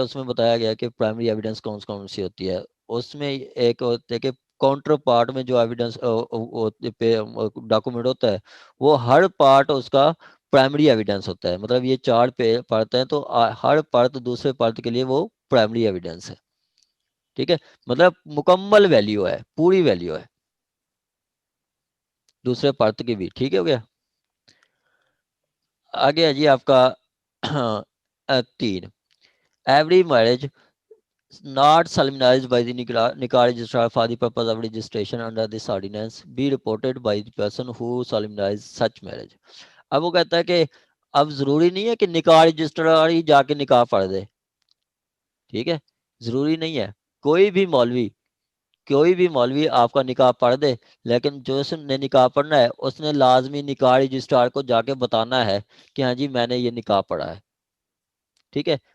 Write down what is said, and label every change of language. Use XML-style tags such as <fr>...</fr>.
<hi>उसमें बताया गया कि प्राइमरी एविडेंस कौन कौन सी होती है। उसमें एक होता है कि काउंटर पार्ट में जो एविडेंस डॉक्यूमेंट होता है वो हर पार्ट उसका प्राइमरी एविडेंस होता है। मतलब ये 4 पार्ट हैं तो हर पार्ट दूसरे पार्ट के लिए वो प्राइमरी एविडेंस है, ठीक है। मतलब मुकम्मल वैल्यू है, पूरी वैल्यू है दूसरे पार्ट की भी, ठीक है, हो गया। आगे है जी आपका 3,</hi> <en>Every marriage not solemnized by the nikah registrar for the purpose of registration under this ordinance be reported by the person who solemnized such marriage।</en> <hi>अब वो कहता है कि अब जरूरी नहीं है कि निकाह रजिस्ट्रार ही जाके निकाह पढ़ दे, ठीक है। जरूरी नहीं है, कोई भी मौलवी आपका निकाह पढ़ दे, लेकिन जो उसने निकाह पढ़ना है उसने लाजमी निकाह रजिस्ट्रार को जाके बताना है कि हाँ जी मैंने ये निकाह पढ़ा है, ठीक है।</hi>